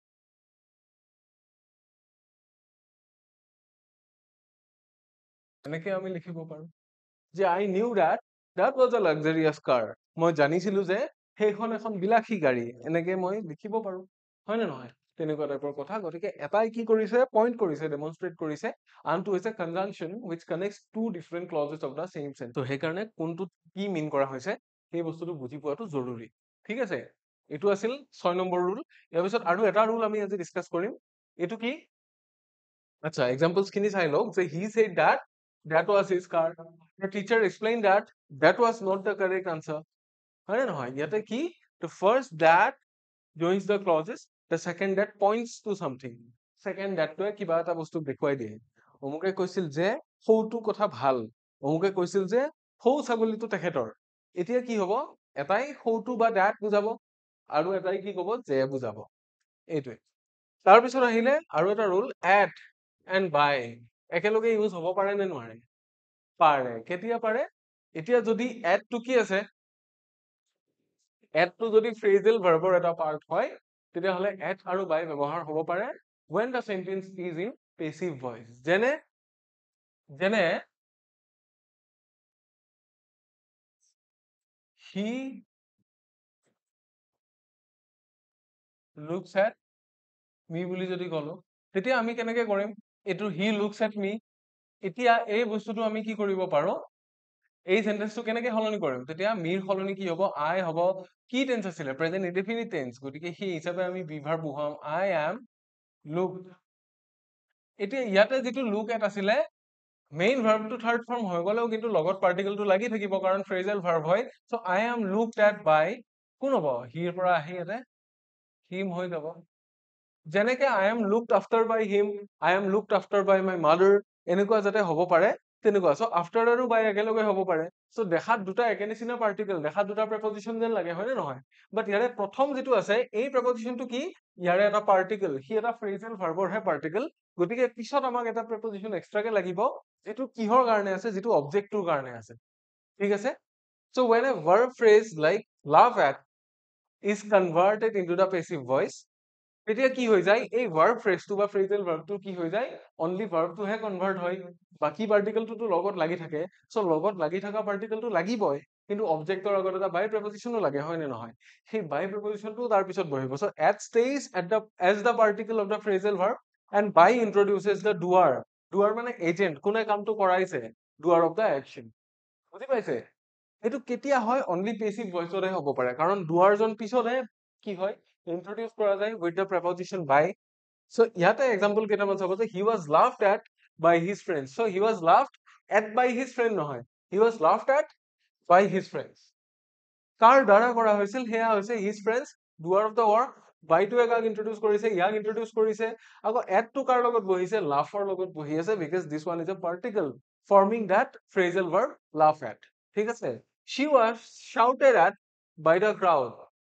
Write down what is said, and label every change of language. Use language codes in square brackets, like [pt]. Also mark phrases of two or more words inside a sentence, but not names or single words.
[as] এনেকে আমি লিখিব পাৰো যে [en] I knew that was a luxurious car [as] মই জানিছিলো যে সেইখন এখন বিলাসী গাড়ী এনেকে মই লিখিব পাৰো হয় নে নহয় তেনেকুৱা টাইপৰ কথা গতিকে এটাই কি কৰিছে পইণ্ট কৰিছে ডেমনষ্ট্ৰেট কৰিছে আনটো হৈছে কনজাংচন [en] which connects two different clauses of the same sentence [as] তো সেইকাৰণে কোনটোত কি মিন কৰা হৈছে সেই বস্তুটো বুজি পোৱাটো জৰুৰী ঠিক আছে এইটো আছিল 6 নম্বৰ ৰুল ইয়াৰ পিছত আৰু এটা ৰুল আমি আজি ডিসকাস কৰিম এইটো কি আচ্ছা এক্সাম্পলস খিনি চাই লওক যে [en] he said that was his car the teacher explained that was not the correct answer [as] হয় নে নহয় ইয়াতে কি [en] the first that joins the clauses the second that points to something second that [as] টোৱে কিবা এটা বস্তু দেখুৱাই দিয়ে অমুকে কৈছিল যে সৌটো কথা ভাল অমুকে কৈছিল যে সৌ ছাগলীটো তেখেতৰ এতিয়া কি হ'ব এটাই সৌটো বা that বুজাব আৰু এটাই কি ক'ব যে বুজাব এইটোৱে তাৰ পিছত আহিলে আৰু এটা ৰুল [en] at and by [as] একেলগে ইউজ হ'ব পাৰে নে নোৱাৰে পাৰে কেতিয়া পাৰে এতিয়া যদি at টো কি আছে at টো যদি [en] phrasal verb [as] ৰ এটা পাৰ্ট হয় তেতিয়াহ'লে at আৰু by ব্যৱহাৰ হ'ব পাৰে [en] when the sentence is in passive voice [as] যেনে [en] he looks at me [as] বুলি যদি কলো তেতিয়া আমি কেনেকে কৰিম এইটো [en] he looks at me [as] এতিয়া এই বস্তুটো আমি কি কৰিব পাৰো এই সেন্টেন্সটো কেনেকে সলনি কৰিম তেতিয়া মিৰ সলনি কি হ'ব I হ'ব কি টেন্স আছিলে [en] present indefinite tense [as] গতিকে সেই হিচাপে আমি [en] be verb [as] বহুৱাম [en] I am looked [as] এতিয়া ইয়াতে যিটো [en] look at [as] আছিলে [en] main verb third form [as] হৈ গলেও কিন্তু লগত পাৰ্টিকলটো লাগি থাকিব কাৰণ [en] phrasal verb [as] হয় সো [en] I am looked at by [as] কোন হ'ব হিৰ পৰা আহি ইয়াতে হিম হৈ যাব যেনেকে [en] I am looked after by him I am looked after by my mother [as] এনেকুৱা যাতে হ'ব পাৰে তেনেকুৱা সো after আৰু by একেলগে হ'ব পাৰে সো দেখাত দুটা একে নিচিনা পাৰ্টিকল দেখাত দুটা প্ৰেপজিশন যেন লাগে হয় নে নহয় বাট ইয়াৰে প্ৰথম যেটো আছে এই প্ৰেপজিশনটো কি ইয়াৰে এটা পাৰ্টিকল হি এটা [en] phrasal verb [as] হে পাৰ্টিকল গতিকে পিছত আমাক এটা প্ৰেপজিশন এক্সট্ৰাকে লাগিব যেটো কিহৰ কাৰণে আছে যেটো অবজেক্টটোৰ কাৰণে আছে ঠিক আছে সো [en] when a verb phrase like laugh at is converted into the passive voice [as] তেতিয়া কি হৈ যায় এই [en] verb phrase [as] বা [en] phrasal verb [as] কি হৈ যায় অনলি ভাৰ্বটোহে কনভাৰ্ট হয় বাকি পাৰ্টিকলটো লগত লাগি থাকে সো লগত লাগি থকা পাৰ্টিকলটো লাগিবই কিন্তু অবজেক্টৰ আগত এটা [en] by preposition [as] লাগে হয় নে নহয় সেই [en] by preposition [as] তাৰ পিছত বহিব সো [en] at stays at the as the particle of the phrasal verb and by introduces the doer [as] মানে এজেন্ট কোনে কামটো কৰাইছে [en] doer of the action [as] বুজি পাইছে এইটো কেতিয়া হয় [en] only passive voice [as] হ'ব পাৰে কাৰণ ডুয়াৰজন পিছতহে কি হয় ইন্ট্ৰোডিউস কৰা যায় [en] with the preposition by [as] সো ইয়াতে এক্সাম্পল কেইটামান চাব যে [en] he was laughed at by his friends so he was laughed at by his friend নহয় he was laughed at by his friends [as] কাৰ দ্বাৰা কৰা হৈছিল সেয়া হৈছে [en] his friends doer of the work [as] বাইটোৱে কাক ইন্ট্ৰোডিউস কৰিছে ইয়াক ইন্ট্ৰোডিউস কৰিছে আকৌ এটটো কাৰ লগত বহিছে লাফৰ লগত বহি আছে [en] because this one is a particle forming that phrasal verb laugh at [as] ঠিক আছে [en] she was shouted at by the crowd